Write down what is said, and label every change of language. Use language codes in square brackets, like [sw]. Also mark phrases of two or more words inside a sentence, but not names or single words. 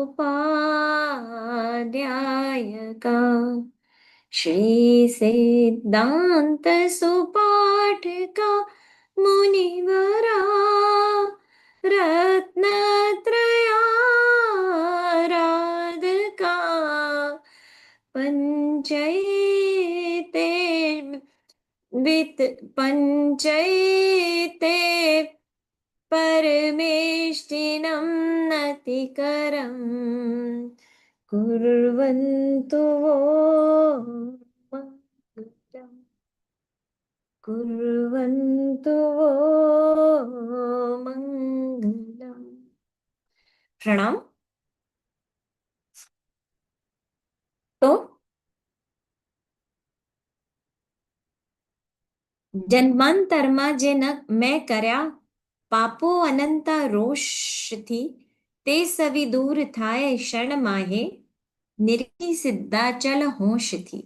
[sa] ઉપાધ્યાયકા શ્રી સિદ્ધાંત સુપાઠકા મુનિવરા રત્નત્રયારાધકા પંચૈતે વિત પંચૈતે પરમેષ્ટિનમ નતિકરમ कुर्वन्तु वो मङ्गलम् कुर्वन्तु वो मङ्गलम् પ્રણામ. [gu] તો જન્માંતરમાં જે મેં કર્યા પાપો અનંતા રોષથી તે સવી દૂર થાય ક્ષણ માહે નિર્કી સિદ્ધાચલ હોશથી.